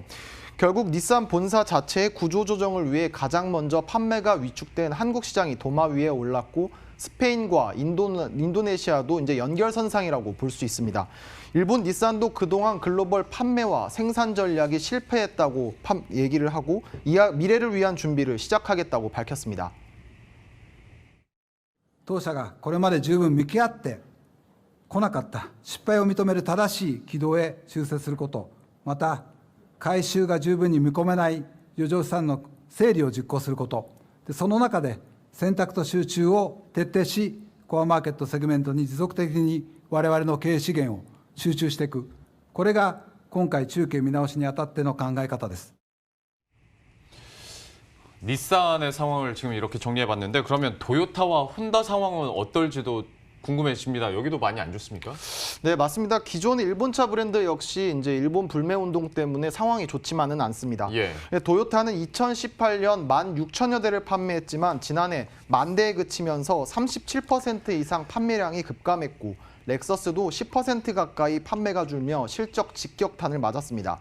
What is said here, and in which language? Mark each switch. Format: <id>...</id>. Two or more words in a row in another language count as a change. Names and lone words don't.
<ko>결국 닛산 본사 자체의 구조조정을 위해 가장 먼저 판매가 위축된 한국 시장이 도마 위에 올랐고 스페인과 인도네시아도 이제 연결선상이라고 볼 수 있습니다. 일본 닛산도 그동안 글로벌 판매와 생산 전략이 실패했다고 얘기를 하고 미래를 위한 준비를 시작하겠다고 밝혔습니다.</ko> <ja>当社がこれまで十分向き合ってこなかった失敗を認める正しい軌道へ修正すること、また回収が十分に見込めない余剰資産の整理を実行すること、その中で選択と集中を徹底し、コアマーケットセグメントに持続的に我々の経営資源を集中していく、これが今回中継見直しにあたっての考え方です。</ja> <ko>닛산의 상황을 지금 이렇게 정리해봤는데 그러면 도요타와 혼다 상황은 어떨지도 궁금해집니다. 여기도 많이 안 좋습니까? 네, 맞습니다. 기존의 일본차 브랜드 역시 이제 일본 불매 운동 때문에 상황이 좋지만은 않습니다. 예. 도요타는 2018년 16,000여 대를 판매했지만 지난해 10,000대에 그치면서 37% 이상 판매량이 급감했고 렉서스도 10% 가까이 판매가 줄며 실적 직격탄을 맞았습니다.</ko>